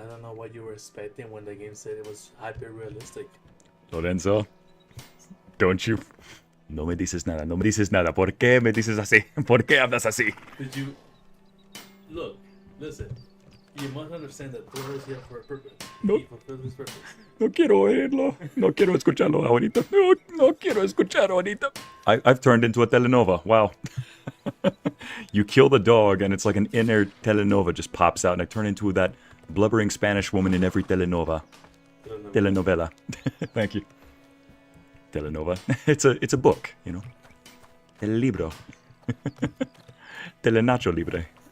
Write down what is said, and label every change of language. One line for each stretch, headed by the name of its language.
English: I don't know what you were expecting when the game said it was hyper-realistic.
Spanish: Lorenzo,
English: don't you...
Spanish: No me dices nada, no me dices nada. ¿Por qué me dices así? ¿Por qué hablas así?
English: Did you... Look, listen. You must understand that Thor is here for a purpose. No. He fulfills his purpose.
Spanish: No quiero oírlo. No quiero escucharlo ahorita. No quiero escuchar ahorita.
English: I've turned into a telenova. Wow. You kill the dog and it's like an inner telenova just pops out and I turn into that blubbering Spanish woman in every telenova. Telenovela. Thank you. Telenova. It's a book, you know. Telelibro. Telenacho libre.